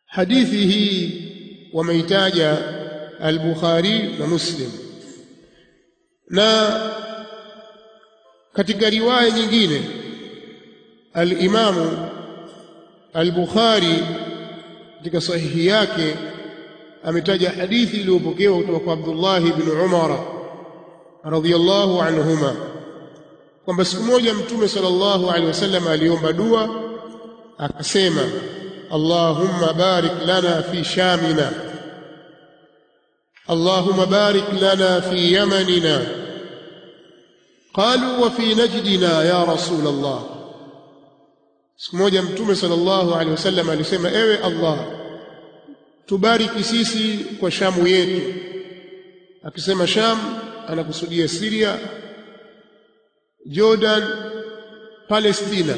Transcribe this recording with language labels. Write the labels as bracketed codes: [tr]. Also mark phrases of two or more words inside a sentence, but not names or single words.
[sw] hadithi hii wameitaja al-Bukhari na Muslim, na katika riwaya nyingine al-Imamu al-Bukhari katika sahihi yake ametaja hadithi iliyopokewa kutoka kwa Abdullah ibn Umar [ar] رضي الله عنهما [sw] kwamba siku moja Mtume [ar] صلى الله عليه وسلم [sw] aliomba dua akasema, [ar] اللهم بارك لنا في شامنا، اللهم بارك لنا في يمننا، قالوا وفي نجدنا يا رسول الله. [sw] Siku moja Mtume [ar] صلى الله عليه وسلم [sw] alisema, ewe Allah, tubariki sisi kwa Shamu yetu. Akisema Sham anakusudia Syria, Jordan, Palestina.